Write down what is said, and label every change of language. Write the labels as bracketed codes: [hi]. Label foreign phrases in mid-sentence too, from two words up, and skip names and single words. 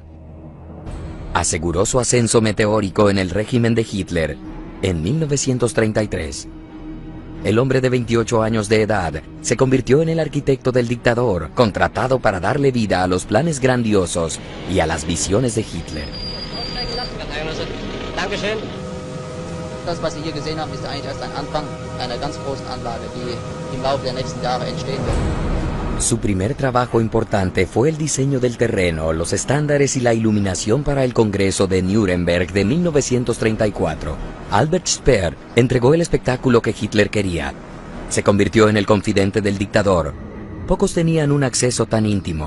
[es] Aseguró su ascenso meteórico en el régimen de Hitler en 1933. El hombre de 28 años de edad se convirtió en el arquitecto del dictador, contratado para darle vida a los planes grandiosos y a las visiones de Hitler. [de] Das, was Sie hier gesehen haben, ist eigentlich erst ein Anfang einer ganz großen Anlage, die im Laufe der nächsten Jahre entstehen wird. [es] Su primer trabajo importante fue el diseño del terreno, los estándares y la iluminación para el Congreso de Nuremberg de 1934. Albert Speer entregó el espectáculo que Hitler quería. Se convirtió en el confidente del dictador. Pocos tenían un acceso tan íntimo.